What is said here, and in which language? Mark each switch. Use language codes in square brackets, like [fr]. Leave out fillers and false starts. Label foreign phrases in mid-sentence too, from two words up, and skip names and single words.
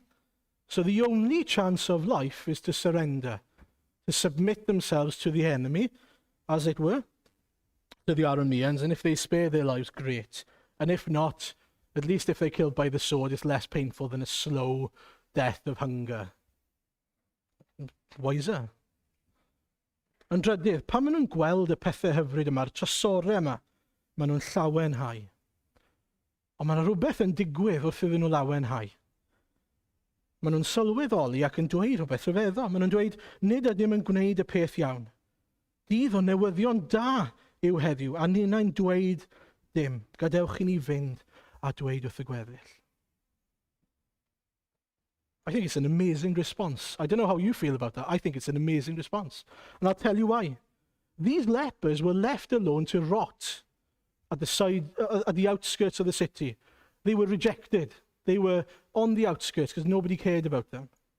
[en] So the only chance of life is to surrender, to submit themselves to the enemy, as it were, to the Arameans, and if they spare their lives, great. And if not, at least if they're killed by the sword, it's less painful than a slow death of hunger. Wiser. [cy] Yn drydydd, pan maen nhw'n gweld y pethau hyfryd yma, trysorau yma, maen nhw'n llawenhau. Ond mae yna rhywbeth yn digwydd wrth iddyn nhw lawenhau. Maen nhw'n sylweddoli ac yn dweud rhywbeth rhyfeddol. Maen nhw'n dweud, nid ydym yn gwneud y peth iawn. Dydd o newyddion da yw heddiw, a ni'n dweud dim. Gadewch i ni fynd a dweud wrth y gweddill. [en] I think it's an amazing response. I don't know how you feel about that. I think it's an amazing response. And I'll tell you why. These lepers were left alone to rot at the outskirts of the city. They were rejected. They were on the outskirts because nobody cared about them.